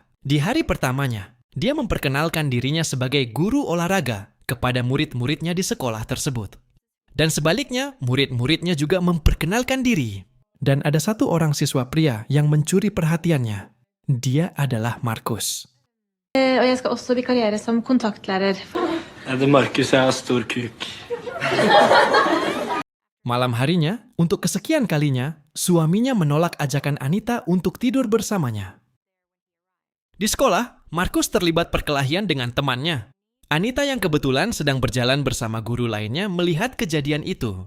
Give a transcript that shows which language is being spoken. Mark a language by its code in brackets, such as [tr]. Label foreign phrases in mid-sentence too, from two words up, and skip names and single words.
[id] Di hari pertamanya, dia memperkenalkan dirinya sebagai guru olahraga kepada murid-muridnya di sekolah tersebut. Dan sebaliknya, murid-muridnya juga memperkenalkan diri. Dan ada satu orang siswa pria yang mencuri perhatiannya. Dia adalah Markus. [no] Og jeg skal også vikariere som kontaktlærer. Det Markus er stor kuk. [id] Malam harinya, untuk kesekian kalinya, suaminya menolak ajakan Anita untuk tidur bersamanya. Di sekolah, Markus terlibat perkelahian dengan temannya. Anita yang kebetulan sedang berjalan bersama guru lainnya melihat kejadian itu.